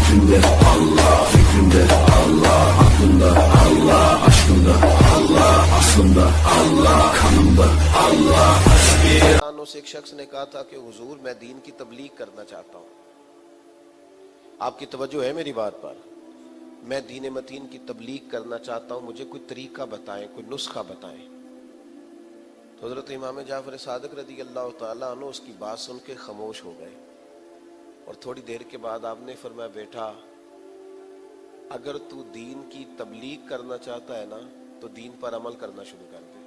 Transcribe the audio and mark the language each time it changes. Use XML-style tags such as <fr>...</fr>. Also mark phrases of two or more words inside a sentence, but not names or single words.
<tr>Zikrimde Allah, fikrimde Allah, aklımda Allah, aşkımda Allah, aslımda Allah, kanımda Allah.</tr> <ur>سے ایک شخص نے کہا تھا کہ حضور میں دین کی تبلیغ کرنا چاہتا ہوں. آپ کی توجہ ہے میری بات پر؟ میں دین متین کی تبلیغ کرنا چاہتا ہوں، مجھے کوئی طریقہ بتائیں، کوئی نسخہ بتائیں. تو حضرت امام جعفر صادق</ur> <ar>رضی اللہ تعالیٰ عنہ</ar> <ur>اس کی بات سن کے خاموش ہو گئے، اور تھوڑی دیر کے بعد آپ نے فرمایا بیٹا اگر تو دین کی تبلیغ کرنا چاہتا ہے نا تو دین پر عمل کرنا شروع کر دے.</ur>